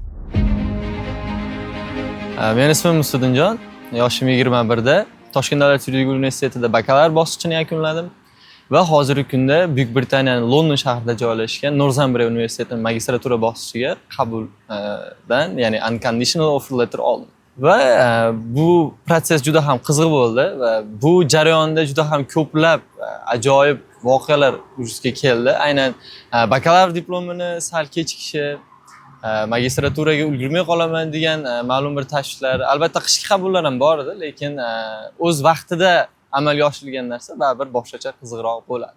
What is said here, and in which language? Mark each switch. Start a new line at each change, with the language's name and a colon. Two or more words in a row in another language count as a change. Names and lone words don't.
Uzbek: Mening ismim Mustafa. Yoshim 21da. Toshkent davlat yuridik universitetida bakalavr bosqichini yakunladim. Va hozirgi kunda Buyuk Britaniyaning London shahrida joylashgan Northumbria universitetining magistratura bosqichiga qabuldan, ya'ni
English: unconditional offer letter
Uzbek: oldim. Va bu proses juda ham qiziq bo'ldi va bu jarayonda juda ham ko'plab ajoyib voqealar vujudga keldi. Aynan bakalavr diplomini sal kechikishi, magistraturaga ulgurmay qolaman degan ma'lum bir tashvishlar, albatta qishki qabullar ham bor edi, lekin o'z vaqtida amalga oshirilgan narsa baribir boshqacha qizig'roq bo'ladi.